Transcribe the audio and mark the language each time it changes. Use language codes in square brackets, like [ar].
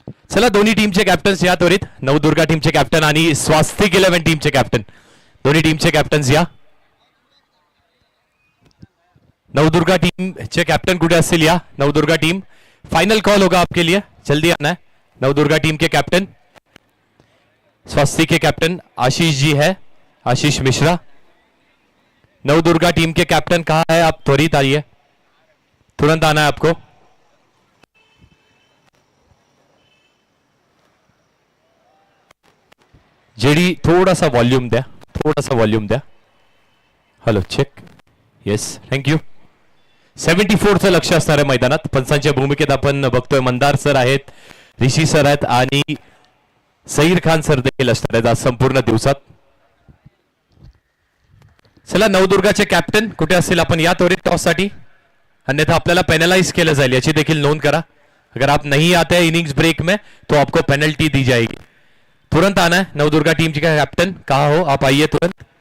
[mr] चला दोन्ही टीमचे कॅप्टन्स या त्वरित. नवदुर्गा टीमचे कॅप्टन आणि स्वास्तिक 11 टीमचे कॅप्टन, दोन्ही टीमचे कॅप्टन्स या. नवदुर्गा टीमचे कॅप्टन कुठे असतील या. [hi] नवदुर्गा टीम, फाइनल कॉल होगा आपके लिए, जल्दी आना है. नवदुर्गा टीम के कैप्टन स्वास्तिक के कैप्टन आशीष जी है, आशीष मिश्रा. नवदुर्गा टीम के कैप्टन कहाँ है? आप त्वरित आइए, तुरंत आना है आपको. [mr] जेडी थोड़ा सा वॉल्यूम द्या, थोड़ा सा वॉल्यूम द्या. [en] Hello check. Yes, thank you. [mr] 74चं लक्ष असणार आहे मैदानात. पंचांच्या भूमिकेत आपण बघतोय मंदार सर आहेत, ऋषी सर आहेत आणि सईर खान सर देखील असणार आहेत आज संपूर्ण दिवसात. चला नवदुर्गाचे कॅप्टन कुठे असतील आपण या त्वरित टॉस साठी, अन्यथा आपल्याला पेनलाइज केलं जाईल याची देखील नोंद करा. [hi] अगर आप नहीं आते हैं इनिंग्स ब्रेक में तो आपको पेनल्टी दी जाएगी। तुरंत आना है। नवदुर्गा टीम का कैप्टन कहाँ हो, आप आइए तुरंत।